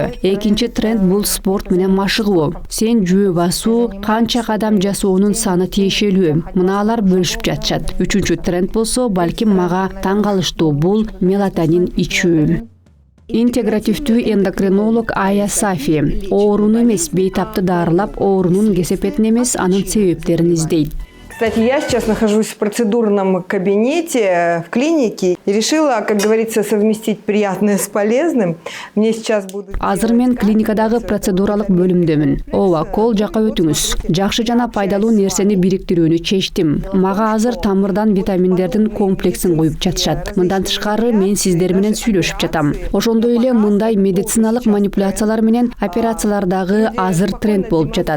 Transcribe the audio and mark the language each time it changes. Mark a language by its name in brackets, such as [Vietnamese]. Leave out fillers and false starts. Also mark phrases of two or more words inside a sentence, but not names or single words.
[Kyrgyz] Экинчи тренд бул спорт менен машыгуу. Сен жөө басуу, канча кадам жасоонун саны тиешелүү. Мыналар бөлүшүп жатышат. Үчүнчү тренд болсо, балким мага таң калыштуу, бул мелатонин ичүү. Интегративдүү эндокринолог Ая Сафи ооруну эмес, бейтапты дарылап, оорунун кесепетин эмес, анын себептерин издейт. [Russian] Кстати, я сейчас нахожусь в процедурном кабинете в клинике и решила, как говорится, совместить приятное с полезным. Мне сейчас будут... [Kyrgyz] Азыр мен клиникадагы процедуралык бөлүмдөмүн. Ооба, кол жака өтүңүз. Жакшы жана пайдалуу нерсени бириктирүүнү чечтим. Мага азыр тамырдан витаминдердин комплексин коюп жатышат. Мындан тышкары мен сиздер менен сүйлөшүп жатам. Ошондой эле мындай медициналык манипуляциялар менен операциялардагы азыр тренд болуп жатат.